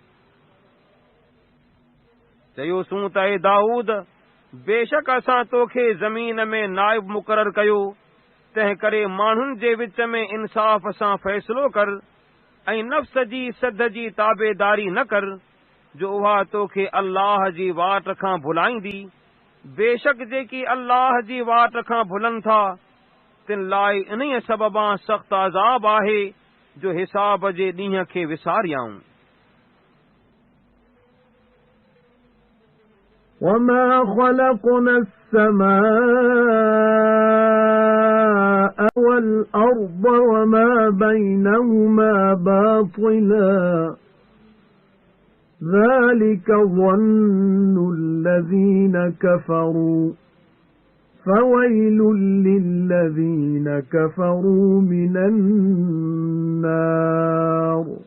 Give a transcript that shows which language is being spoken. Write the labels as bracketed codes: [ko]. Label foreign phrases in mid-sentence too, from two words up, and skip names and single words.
[sd] चयोसूं त ए दाऊद बेशक असां तोखे ज़मीन में नाइब मुक़ररु कयो तंहिं करे माण्हुनि जे विच में इंसाफ़ सां फ़ैसिलो कर ऐं नफ़्स जी सद जी ताबेदारी न कर जो उहा तोखे अल्लाह जी वाट खां भुलाईंदी बेशक जेकी अल्लाह जी वाट खां भुलनि था तिन लाइ इन्हीअ सबबां सख़्तु अज़ाब आहे जो हिसाब जे ॾींहं खे विसारियाऊं [ar] وَمَا خَلَقْنَا السَّمَاءَ وَالْأَرْضَ وَمَا بَيْنَهُمَا بَاطِلًا ذَلِكَ ظَنُّ الَّذِينَ كَفَرُوا فَوَيْلٌ لِّلَّذِينَ كَفَرُوا مِنَ النَّارِ